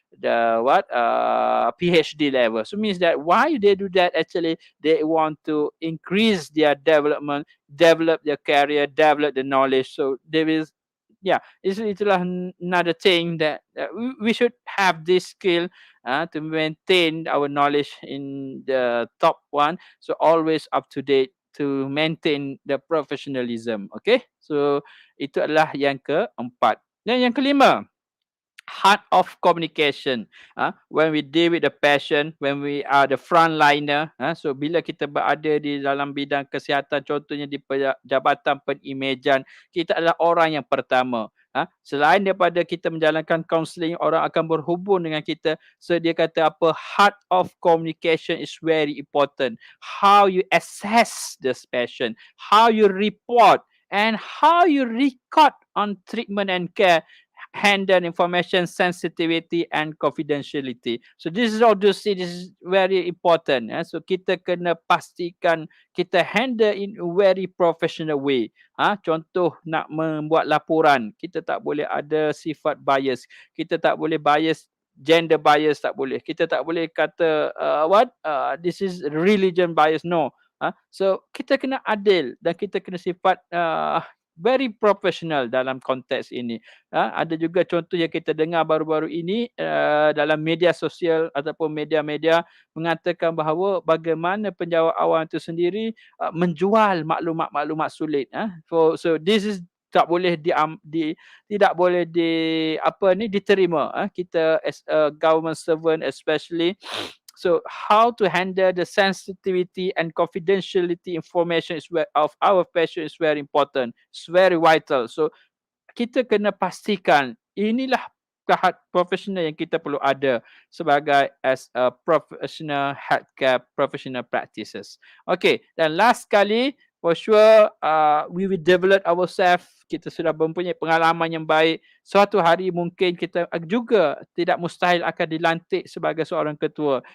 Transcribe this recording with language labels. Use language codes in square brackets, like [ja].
[en] PhD level. So means that why they do that, actually they want to increase their development, develop their career, develop the knowledge. So there is, yeah, [ms] itulah [en] another thing that we should have this skill to maintain our knowledge in the top one. So always up to date to maintain the professionalism. [ms] Okay, so itu adalah yang keempat. Dan yang kelima, heart of communication. [en] When we deal with the passion, when we are the frontliner, [ms] so bila kita berada di dalam bidang kesihatan, contohnya di jabatan pengimejan, kita adalah orang yang pertama. Selain daripada kita menjalankan kaunseling, orang akan berhubung dengan kita. So dia kata apa, [en] heart of communication is very important. How you assess this passion, how you report, and how you record on treatment and care, handle information sensitivity and confidentiality. So this is all this is very important. [ms] So kita kena pastikan kita [en] handle in a very professional way. [ms] Contoh nak membuat laporan, kita tak boleh ada sifat bias. Kita tak boleh bias, gender bias tak boleh. Kita tak boleh kata [en] this is religion bias. No. [ms] So kita kena adil dan kita kena sifat [en] very professional [ms] dalam konteks ini. Ada juga contoh yang kita dengar baru-baru ini dalam media sosial ataupun media-media mengatakan bahawa bagaimana penjawat awam itu sendiri menjual maklumat-maklumat sulit. [en] So this is [ms] tak boleh tidak boleh diterima. Kita [en] as a government servant especially. So how to handle the sensitivity and confidentiality information of our patient is very important. It's very vital. [ms] So kita kena pastikan inilah tahap profesional yang kita perlu ada sebagai as a professional healthcare professional practices. [en] Okay, [ms] dan last kali, [en] for sure we will develop ourselves. [ms] Kita sudah mempunyai pengalaman yang baik. Suatu hari mungkin kita juga tidak mustahil akan dilantik sebagai seorang ketua.